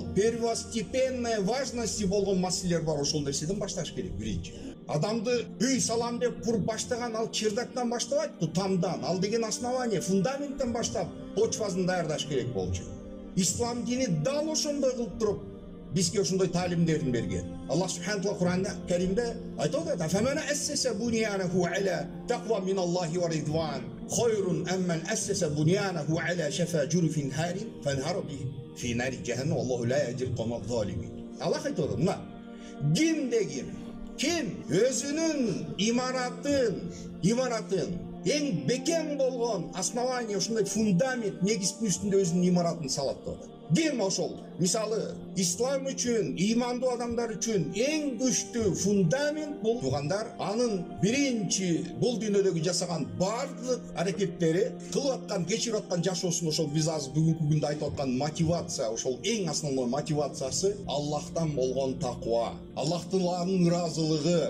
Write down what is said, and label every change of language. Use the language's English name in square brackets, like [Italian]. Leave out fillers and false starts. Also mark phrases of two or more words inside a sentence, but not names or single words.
[Russian] Первостепенная важности [Kyrgyz] болгон маселелер бар, ошол нерседен башташ керек биринчи. Адамды үй салам деп куруп баштаган ал чырдактан баштабайт, тамдан, ал деген основание, фундаменттен баштап почвасын даярдаш керек болчу. Ислам дини дал ошондой кылып туруп бизге ошондой таалимдерин берген. [Arabic] الله سبحانه و [Kyrgyz] Кур'анда Каримде айтып атат: [Arabic] "فمن أسس بنيانه على تقوى من الله ورضوان خير أم من أسس بنيانه على شفا جرف هار فانهار به في نار جهنم والله لا يهدي القوم الظالمين." [Kyrgyz] Аллах айтып атат: "Мына ким өзүнүн имаратын эң бекем болгон основание, ушундай фундамент негиздин үстүндө өзүнүн имаратын салат" деп атат. Ким ошол? Мисалы, ислам үчүн, имандуу адамдар үчүн эң күчтүү фундамент бул туугандар, анын биринчи бул дүйнөдөгү жасаган бардык аракеттери, кылып аткан, кечирип аткан жашоосун, ошол биз азыр бүгүнкү күндө айтып аткан мотивация, ошол эң основной мотивациясы Аллахтан болгон таква, Аллахтын ыраазылыгы.